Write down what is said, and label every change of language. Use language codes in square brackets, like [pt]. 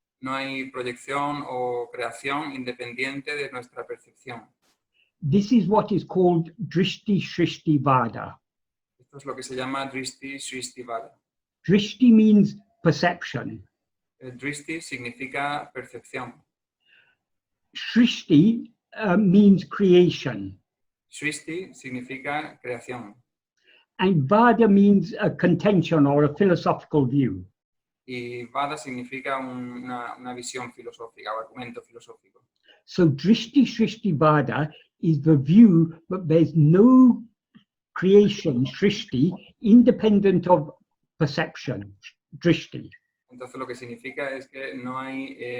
[es] No hay proyección o creación independiente de nuestra percepción. [en] This is what is called drishti shrishti vāda. [es] Esto es lo que se llama drishti shrishti vāda. [en] Drishti means perception. [es] Drishti significa percepción. [en] Shrishti means creation. [es] Shrishti significa creación. [en] And vāda means a contention or a philosophical view. [es] Y vāda significa una visión filosófica o argumento filosófico. [en] So drishti shrishti vāda is the view that there's no creation, shrishti, independent of perception, drishti. [es] Entonces lo que significa es que no hay...